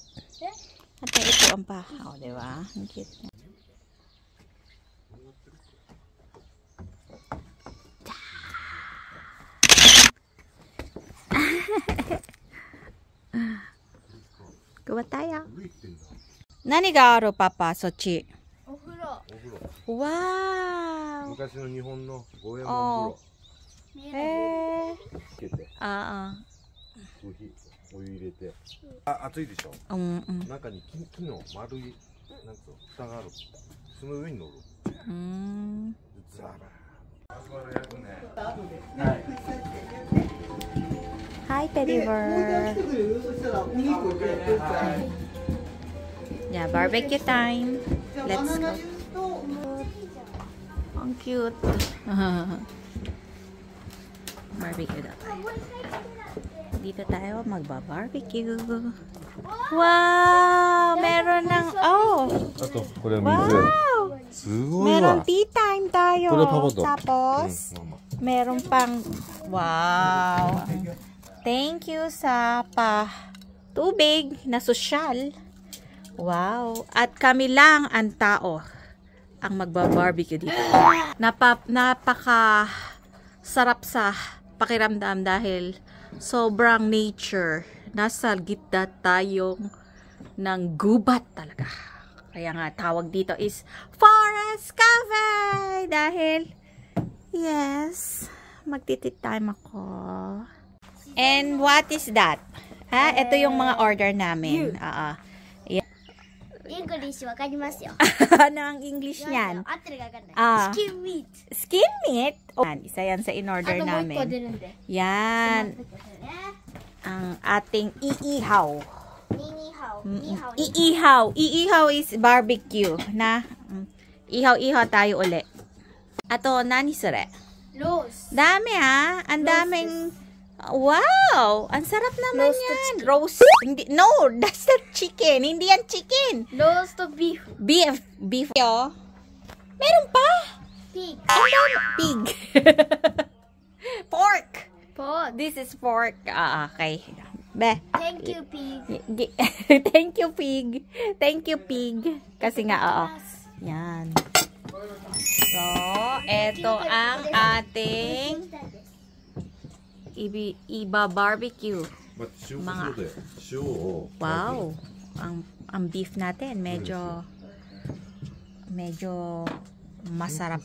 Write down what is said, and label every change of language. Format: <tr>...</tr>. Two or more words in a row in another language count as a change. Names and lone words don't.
<tl>At ito ang pahaw, di ba? Ang cute niya. Kuha tayo.</tl> <ja>何がある、パパ、そっち? お風呂 Wow! 昔の日本の五右衛門風呂見えないつけてあお湯入れて、あ、熱いでしょ。あ、うん中に木の丸いなんつうの蓋がある。その上に乗る。ザバー。</ja> <en>Hi, Teddy Bear. Yeah, barbecue time. Let's go.</en> <tl>Ang cute. Barbecue daw. Dito tayo magba-barbecue. Wow! Meron ng... Oh!</tl> <ja>あとこれ水。 Wow! すごいわ。</ja> <tl>Meron tea time tayo.</tl> <ja>これパパと。</ja> <tl>Tapos, meron pang... Wow!</tl> <en>Thank you</en> <tl>sa tubig na sosyal. Wow! At kami lang ang tao ang magba-barbecue dito. Napaka sarap sa pakiramdam dahil sobrang nature. Nasa gitna tayong ng gubat talaga. Kaya nga tawag dito is Forest Cafe dahil yes, magti-tea time ako.</tl> <en>And what is that? Ha?</en> <tl>Ito yung mga order namin.</tl> <ja>English わかりますよ</ja> <tl>Ano ang English niyan?</tl> <ja>合ってるかわかんない Ah. チキンミート</ja> <en>Skin meat?</en> <tl>Oh, isa yan sa あ in-order</tl> <ja>ともう一個</ja> <tl>namin.</tl> <ja>出るんで</ja> <tl>Yan. Ang ating iihaw.</tl> <zh>ニーハオニーハオ</zh> <tl>Iihaw. Iihaw is barbecue. Na, ihaw-ihaw tayo uli. Ato, nani sure?</tl> <ja>ロース</ja> <tl>Dami ha. Ang daming... Wow! Ang sarap naman</tl> <en>Roasted</en> <tl>yan.</tl> <en>chicken. Roast.</en> <tl>Hindi,</tl> <en>no, that's not chicken.</en> <tl>Hindi yan chicken.</tl> <ja>ローストビーフ</ja> <en>Beef. Beef. Yo.</en> <tl>Meron pa. ピー Ang dami.</tl> <en>Pig. Pork. ポー This is pork. Okay. Be. Thank you, pig. Thank you, pig. Thank you, pig.</en> <tl>Kasi nga, oo. Yan. So, eto ang ating iba-barbecue. Mga, wow. Ang beef natin, medyo masarap.</tl>